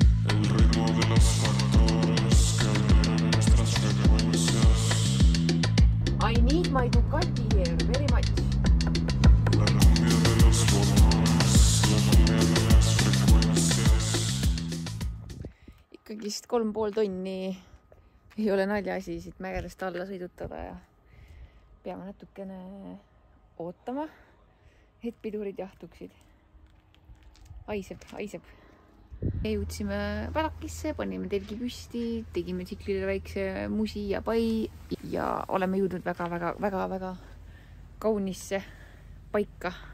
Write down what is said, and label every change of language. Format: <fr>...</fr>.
<es>El ritmo de los factores que alteran nuestras frecuencias.</es> <en>I need my Ducati here very much.</en> <es>La cumbia de los colores, la cumbia de las frecuencias.</es> <et>Ikkagist 3,5 tonni ei ole naljaasi siit mägedest alla sõidutada ja peame natukene ootama, et pidurid jahtuksid. Haiseb. Me jõudsime Padakisse, panime telgi püsti, tegime tsiklile väikse musi ja pai ja oleme jõudnud väga kaunisse paika.</et>